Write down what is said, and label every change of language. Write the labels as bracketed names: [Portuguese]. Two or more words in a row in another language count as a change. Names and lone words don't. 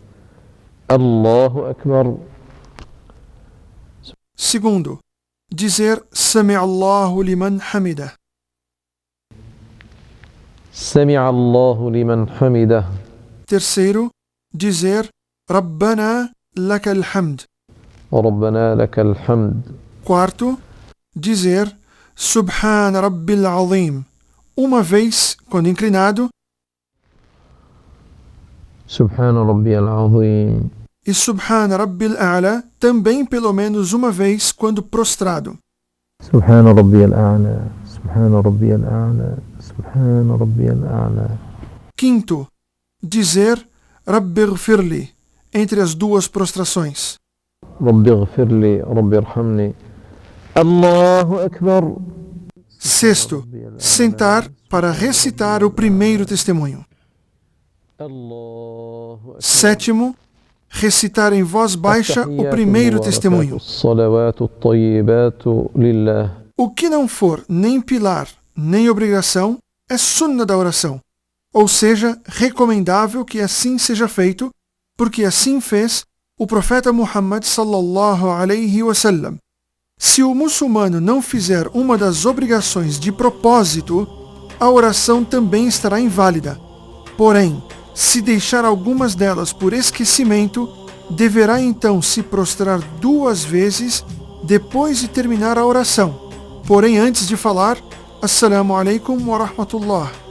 [Arabic] الله أكبر. [Portuguese] Segundo, dizer [Arabic] سمع الله لمن حمده. سمع الله لمن حمده. [Portuguese] Terceiro, dizer [Arabic] ربنا لك الحمد. ربنا لك الحمد. [Portuguese] Quarto, dizer [Arabic] سبحان ربي العظيم. [Portuguese] Uma vez, quando inclinado, [Arabic] سبحان ربي العظيم. [Portuguese] e [Arabic] سبحان ربي الأعلى [Portuguese] também pelo menos uma vez quando prostrado. [Arabic] سبحان ربي الأعلى. سبحان ربي الأعلى. سبحان ربي الأعلى. [Portuguese] Quinto, dizer [Arabic] رب اغفر لي [Portuguese] entre as duas prostrações. [Arabic] ربي اغفر لي ربي ارحمني. الله أكبر. [Portuguese] Sexto, sentar para recitar o primeiro testemunho. [Arabic] الله أكبر. [Portuguese] Sétimo, recitar em voz baixa o primeiro testemunho. [Arabic] الصلوات الطيبات لله. [Portuguese] O que não for nem pilar, nem obrigação, é sunna da oração. Ou seja, recomendável que assim seja feito, porque assim fez o profeta Muhammad [Arabic] صلى الله عليه وسلم. [Portuguese] Se o muçulmano não fizer uma das obrigações de propósito, a oração também estará inválida. Porém, se deixar algumas delas por esquecimento, deverá então se prostrar 2 vezes depois de terminar a oração. Porém, antes de falar, [Arabic] السلام عليكم ورحمة الله.